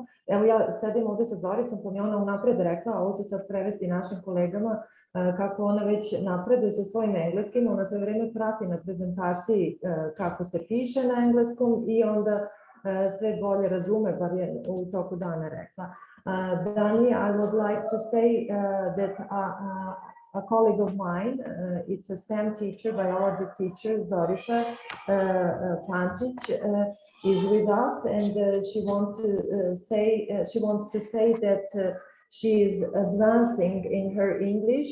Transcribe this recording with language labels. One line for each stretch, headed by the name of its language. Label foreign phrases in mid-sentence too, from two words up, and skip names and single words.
Serbian: Evo, ja sedim ovde sa Zoricom, pa mi ona unapred rekla, a ovo ću sad prevesti našim kolegama, kako ona već napreduje sa svojim engleskim. Ona sve vreme prati na prezentaciji kako se piše na engleskom i onda sve bolje razume, bar je u toku dana rekla.
English: Dani, I would like to say that a colleague of mine, it's a STEM teacher, biology teacher, Zorica Pančić, is with us, and she wants to say that she is advancing in her English.